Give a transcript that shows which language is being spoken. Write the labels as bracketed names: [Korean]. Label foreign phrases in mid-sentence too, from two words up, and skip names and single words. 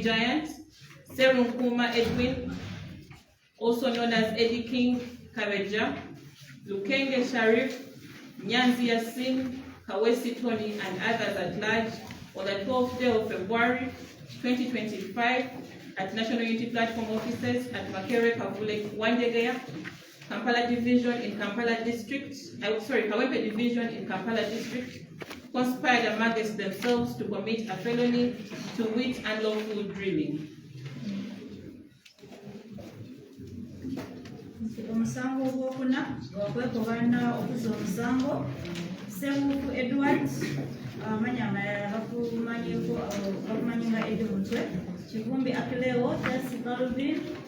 [English] Giant, Serunkuma Edwin, also known as Eddie King Kabeja, Lukenge Sharif, Nyanzi Yasin, Kawesi Tony, and others at large on the 12th day of February 2025 at National Unity Platform offices at Makere Kavule Wandege, Kampala Division in Kampala District, Kawempe Division in Kampala District, conspired amongst themselves to commit a felony, to wit unlawful drilling. [Ganda] Omusango ogwokuna gwakwekobaana okuza omusango Sebufu Edward amanya amalala bakumanyi nga Edi Mutwe, Kivumbi Achileo, Calvin,